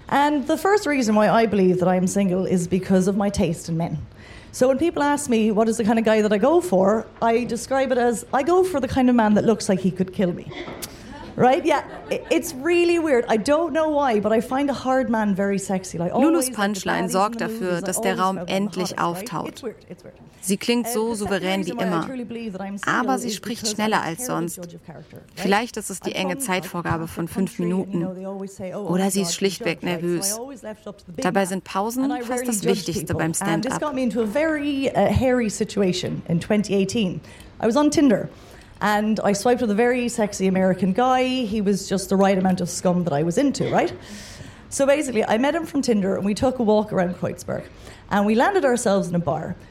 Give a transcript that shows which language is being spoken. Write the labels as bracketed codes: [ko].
[en] And the first reason why I believe that I'm single is because of my taste in men. So when people ask me what is the kind of guy that I go for, I describe it as I go for the kind of man that looks like he could kill me. Right? Yeah. It's really weird. I don't know why, but I find a hard man very sexy. [de] Like, Lulus Punchline sorgt dafür, dass der Raum endlich auftaut. Sie klingt so souverän wie immer, aber sie spricht schneller als sonst. Vielleicht ist es die enge Zeitvorgabe von 5 Minuten. Oder sie ist schlichtweg nervös. Dabei sind Pausen fast das Wichtigste beim Stand-up. [en] This got me into a very hairy situation in 2018. I was on Tinder. And I swiped with a very sexy American guy. He was just the right amount of scum that I was into, right? So basically, I met him from Tinder and we took a walk around Kreuzberg. And we landed ourselves in a bar.